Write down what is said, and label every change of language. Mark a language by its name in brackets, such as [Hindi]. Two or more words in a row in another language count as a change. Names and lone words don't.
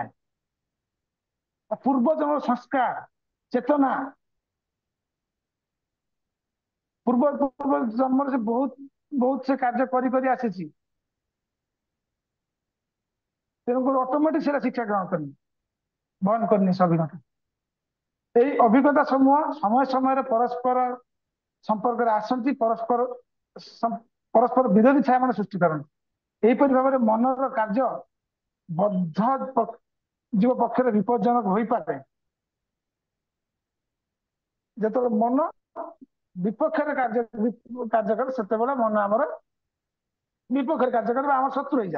[Odia] ପୂର୍ବ ଜନ୍ମର ସଂସ୍କାର, ଚେତନା, ପୂର୍ବ ପୂର୍ବ ଜନ୍ମରେ ସେ ବହୁତ ବହୁତ ସେ କାର୍ଯ୍ୟ କରି କରି ଆସିଛି। ତେଣୁକରି ଅଟୋମେଟିକ ସେଟା ଶିକ୍ଷା ଗ୍ରହଣ କରିବି। ବନ୍ଦ କରିନି ସେ ଅଭିଜ୍ଞତା। [Bangla] এই অভিজ্ঞতা সমূহ সময় সময়ের পরস্পর সম্পর্কରେ [Odia] ଆସନ୍ତି, ପରସ୍ପର ବିରୋଧୀ ଛାୟାମାନ ସୃଷ୍ଟି କରନ୍ତି। ଏହିପରି ଭାବରେ ମନର କାର୍ଯ୍ୟ ବଦ୍ଧ ଜୀବ ପକ୍ଷରେ ବିପଜ୍ଜନକ ହୋଇପାରେ। ଯେତେବେଳେ ମନ ବିପକ୍ଷରେ କାର୍ଯ୍ୟ କରେ ସେତେବେଳେ ମନ ଆମର ବିପକ୍ଷରେ କାର୍ଯ୍ୟ କରେ ବା ଆମର ଶତ୍ରୁ ହେଇଯାଏ।